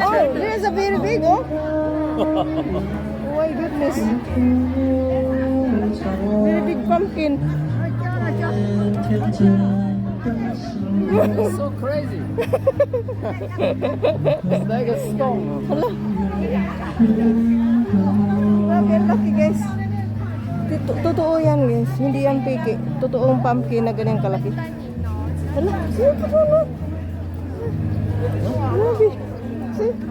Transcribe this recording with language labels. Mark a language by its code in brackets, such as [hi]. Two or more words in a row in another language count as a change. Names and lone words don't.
[en] Oh, there's a very big, oh. Oh my goodness. Very big pumpkin. So crazy. It's like a storm. [tl] Hala. Grabe, ang laki guys. Totoo yan guys. Hindi yan piki. Totoong pumpkin na ganyan kalaki. Hala, sino ka po no? Grabe. See?